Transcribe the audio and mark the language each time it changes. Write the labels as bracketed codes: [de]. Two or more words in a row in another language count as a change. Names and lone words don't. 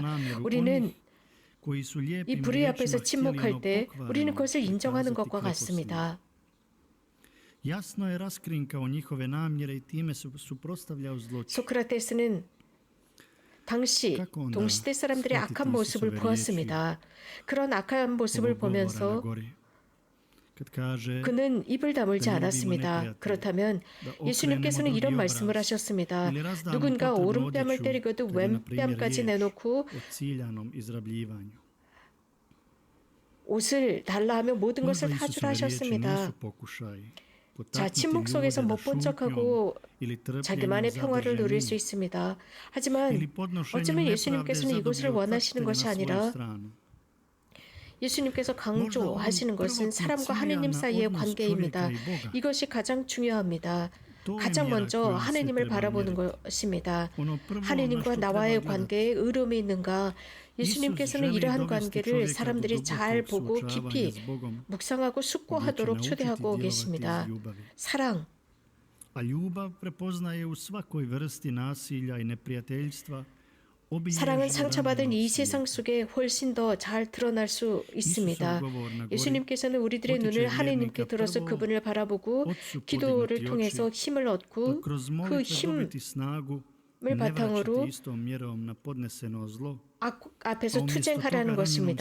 [ko] 우리는 이 불의 앞에서 침묵할 때 우리는 그것을 인정하는 것과 같습니다. 소크라테스는 당시 동시대 사람들의 악한 모습을 보았습니다. 그런 악한 모습을 보면서 [hr] kad kaže [ko] 그는 입을 다물지 않았습니다. 그렇다면 예수님께서는 이런 말씀을 하셨습니다. 누군가 오른뺨을 때리거든 왼뺨까지 내놓고 [hr] o ciljanom izrabljivanju. [ko] 옷을 달라 하면 모든 것을 [hr] Možda [ko] 다 [hr] Isusove [ko] 주라 [hr] riječi [ko] 하셨습니다. [hr] nisu pokušaj [ko] 자, 침묵 속에서 못 본 척하고 자기만의 평화를 누릴 수 있습니다. 하지만 어쩌면 예수님께서는 이것을 원하시는 것이 아니라 예수님께서 강조하시는 것은 사람과 하느님 사이의 관계입니다. 이것이 가장 중요합니다. 가장 먼저 하느님을 바라보는 것입니다. 하느님과 나와의 관계에 의로움이 있는가? 예수님께서는 이러한 관계를 사람들이 잘 보고 깊이 묵상하고 숙고하도록 초대하고 계십니다. 사랑, [hr] A ljubav prepoznaje u svakoj vrsti nasilja i neprijateljstva. [ko] 사랑은 상처받은 이 세상 속에 훨씬 더 잘 드러날 수 있습니다. 예수님께서는 우리들의 눈을 하느님께 들어서 그분을 바라보고 기도를 통해서 힘을 얻고 그 힘을 바탕으로 앞에서 투쟁하라는 것입니다.